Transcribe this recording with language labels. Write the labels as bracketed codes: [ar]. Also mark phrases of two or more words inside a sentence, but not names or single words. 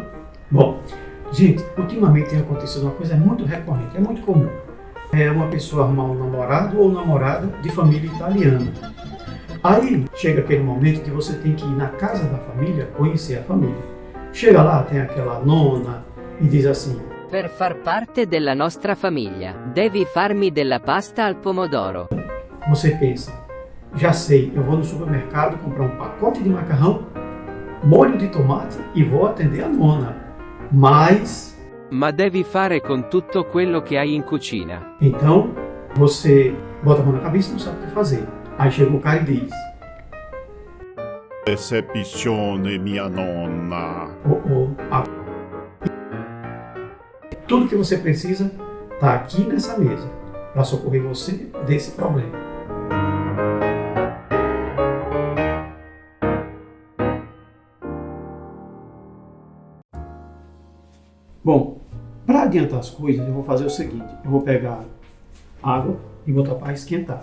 [pt] Bom, gente, ultimamente tem acontecido uma coisa muito recorrente, é muito comum. É uma pessoa arrumar um namorado ou namorada de família italiana. Aí chega aquele momento que você tem que ir na casa da família conhecer a família. Chega lá, tem aquela nona e diz assim: [it] Per far parte della nostra famiglia, devi farmi della pasta al pomodoro. [pt] você pensa, já sei, eu vou no supermercado comprar um pacote de macarrão, molho de tomate e vou atender a nona. Mas, [it] Ma devi fare con tutto quello che hai in cucina. [pt] então, você bota a mão na cabeça e não sabe o que fazer. Aí chega o cara e diz: [it] Decepzione, mia nonna. [pt] Tudo que você precisa está aqui nessa mesa para socorrer você desse problema. Bom, para adiantar as coisas, eu vou fazer o seguinte: eu vou pegar água e botar para esquentar.